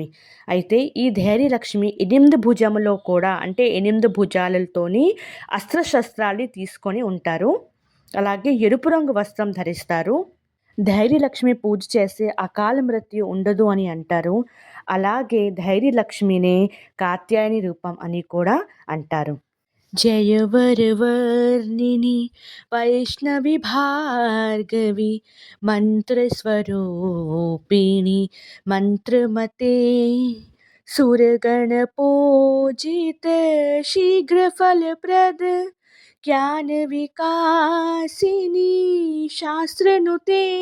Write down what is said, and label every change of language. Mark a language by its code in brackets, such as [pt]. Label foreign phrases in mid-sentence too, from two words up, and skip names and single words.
[te] అయితే ఈ ధైర్యలక్ష్మి 8 భుజములో కూడా అంటే 8 భుజాలతోని అస్త్రశస్త్రాల్ని తీసుకొని ఉంటారు. అలాగే ఎరుపు రంగు వస్త్రం ధరిస్తారు. ధైర్యలక్ష్మి పూజ చేస్తే అకాల మృత్యు ఉండదు అని అంటారు. అలాగే ధైర్యలక్ష్మినే కాత్యాయని రూపం అని కూడా అంటారు. [sa] जय वरवर्णिनि वैष्णवी भार्गवी मंत्रस्वरूपिणी मंत्रमते सुरगणपूजित शीघ्रफलप्रद ज्ञान विकासिनी शास्त्रनुते